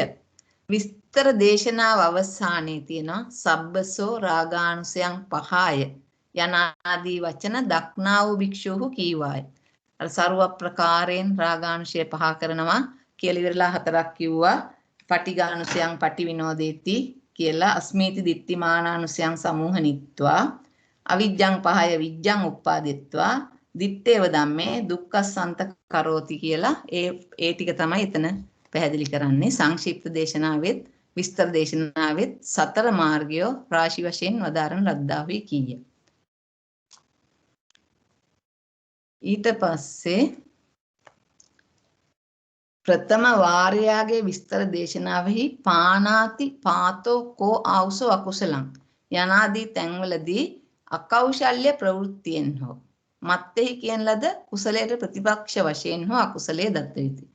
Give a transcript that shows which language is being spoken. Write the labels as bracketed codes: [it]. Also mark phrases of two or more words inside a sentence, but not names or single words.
[si] විස්තර දේශනාව අවසානයේ තියෙන [pi] සබ්බසෝ රාගානුසයන් පහය [si] යනාදී වචන දක්නා වූ භික්ෂුහු කීවාය. අර ਸਰව ප්‍රකාරයෙන් රාගානුශය පහ කරනවා කියලා ඉවරලා හතරක් කිව්වා. [pi] පටිඝානුසයන් පටි විනෝදේති කියලා අස්මීති දිට්ඨිමානානුසයන් සමූහනිත්වා අවිජ්ජං පහය විජ්ජං උප්පාදිත්වා දිත්තේව ධම්මේ දුක්ඛසන්ත කරෝති [si] කියලා ඒ ටික තමයි එතන පැහැදිලි කරන්නේ. සංක්ෂිප්ත දේශනාවෙත් විස්තර දේශනාවෙත් සතර මාර්ගය රාශි වශයෙන් වදාරන ලද්දාවේ කීය. ඊට පස්සේ ප්‍රථම වාරයාගේ විස්තර දේශනාවෙහි [pi] පානාති පාතෝ කෝ ආවුසෝ අකුසලං [si] යනාදී තැන්වලදී අකෞශල්‍ය ප්‍රවෘත්තියෙන් හෝ මත්තෙහි කියන ලද කුසලයට ප්‍රතිපක්ෂ වශයෙන් හෝ අකුසලයේ දත්ත යුතුය.